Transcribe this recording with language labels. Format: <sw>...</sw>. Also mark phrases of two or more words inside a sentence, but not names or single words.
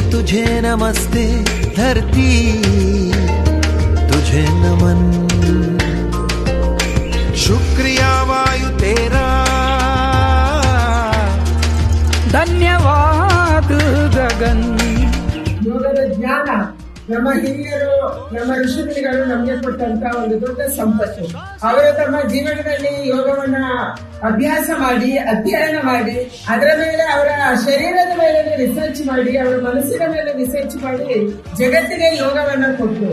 <hi>तुझे नमस्ते धरती तुझे नमन। शुक्रिया वायु तेरा, धन्यवाद गगन।</hi> <kn>ಯೋಗದ ಜ್ಞಾನ ನಮ್ಮ ಹಿರಿಯರು ನಮ್ಮ ಋಷಿಮುನಿಗಳು ನಮಗೆ ಕೊಟ್ಟಂತ ಒಂದು ದೊಡ್ಡ ಸಂಪತ್ತು. ಅವರು ತಮ್ಮ ಜೀವನದಲ್ಲಿ ಯೋಗವನ್ನ ಅಭ್ಯಾಸ ಮಾಡಿ ಅಧ್ಯಯನ ಮಾಡಿ ಅದರ ಮೇಲೆ ಅವರ ಶರೀರದ ಮೇಲೆ ರಿಸರ್ಚ್ ಮಾಡಿ ಅವರ ಮನಸ್ಸಿನ ಮೇಲೆ ರಿಸರ್ಚ್ ಮಾಡಿ ಜಗತ್ತಿಗೆ ಯೋಗವನ್ನ ಕೊಟ್ಟರು.</kn>